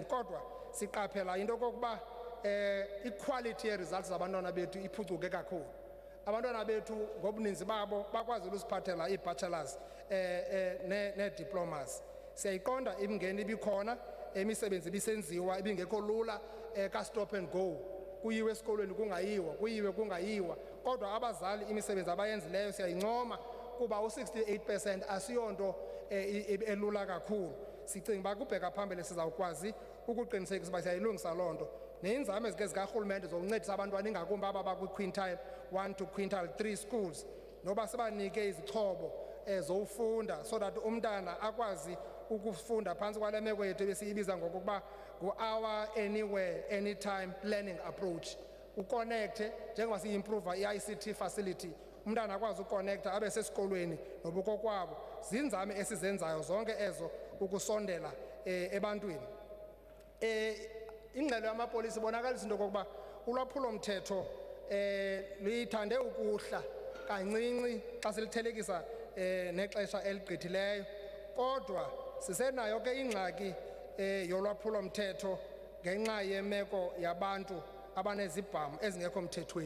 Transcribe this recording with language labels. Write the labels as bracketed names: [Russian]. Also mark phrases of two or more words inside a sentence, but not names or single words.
[Xhosa] Kodwa siqaphela into yokokuba i-quality ye-results zabantwana bethu iphucuke kakhulu. abantwana bethu ngobuninzi babo bakwazi ukusiphathela ii-bachelors nee-diplomas. Siyayiqonda imingeni ibikhona, imisebenzi ibisenziwa ibingekho lula, [English] ka-stop and go, [Xhosa] kuyiwe esikolweni kungayiwa, kuyiwe kungayiwa. Kodwa abazali imisebenzi abayenzileyo siyayincoma kuba u-68% asiyonto elula kakhulu. Sicinga uba kubheka phambili sizawukwazi ukuqinisekisa uba siyayilungisa loo nto. Neinzame ezike zikarhulumente zokuncedisa abantwana ingakumbi aba bakwi- [English] quintile 1 to quintile 3 schools, [Xhosa] noba sibanike izixhobo zowufunda [English] so that [Xhosa] umntana akwazi ukufunda phantsi kwale meko yethu ebesiyibiza ngokuba ngu- [English] our anywhere anytime learning approach. [Xhosa] Uconnecte njengoba siyi-improve i-ICT facility, umntana akwazi uconnecta abe sesikolweni nobukokwabo. Zinzame esizenzayo zonke ezo ukusondela ebantwini. Ingxelo yamapolisa ibonakalisa into okokuba ulwaphulo-mthetho luyithande ukuhla kancinci xa silithelekisa nexesha eligqithileyo, kodwa sisenayo ke ingxaki yolwaphulo-mthetho ngenxa yemeko yabantu abanezibhamu ezingekho mthethweni.